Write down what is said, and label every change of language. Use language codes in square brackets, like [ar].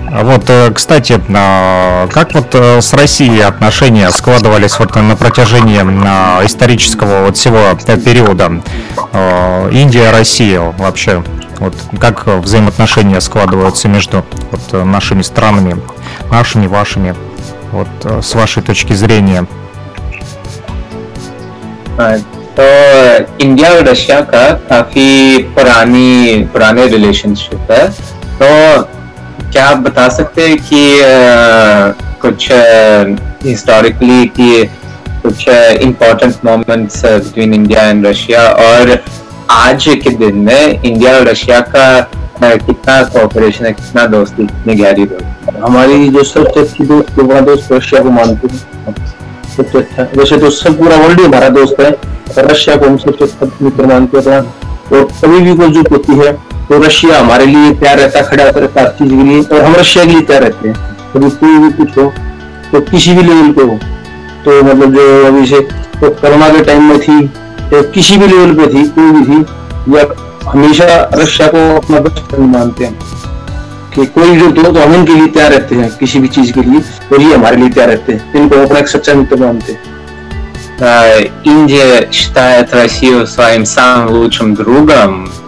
[ru] Вот, кстати, как вот с Россией отношения складывались вот на протяжении исторического вот всего периода? Индия-Россия вообще, вот как взаимоотношения складываются между вот нашими странами, нашими, вашими, вот с вашей точки зрения? [hi] तो इंडिया और रशिया का काफ़ी पुराने रिलेशनशिप है, तो क्या आप बता सकते हैं कि कुछ हिस्टोरिकली कि कुछ [en] important moments between India and Russia, [hi] और आज के दिन में इंडिया और रशिया का कितना कोऑपरेशन है, कितना दोस्ती, कितनी गहरी दोस्ती? हमारी जो सबसे अच्छी दोस्त है वह दोस्त रशिया को मानते हैं, सबसे अच्छा वैसे तो सब पूरा वर्ल्ड ही हमारा दोस्त है, रशिया को हम सबसे मित्र मानते हैं। और कभी भी कोई जुट होती है तो रशिया हमारे लिए तैयार रहता है, खड़ा होता रहता है हर चीज के लिए, और हम रशिया के लिए तैयार रहते हैं। कभी कोई भी कुछ हो तो किसी भी लेवल पे हो, तो मतलब जो अभी से तो कोरोना के टाइम में थी तो किसी भी लेवल पे थी, कोई भी थी, या हमेशा रशिया को अपना बेस्ट फ्रेंड मानते हैं कि कोई जुट हो तो हम इनके लिए तैयार रहते हैं किसी भी चीज के लिए, और ये हमारे लिए तैयार रहते हैं, इनको अपना एक सच्चा मित्र मानते हैं। [ru] Индия считает Россию своим самым лучшим другом.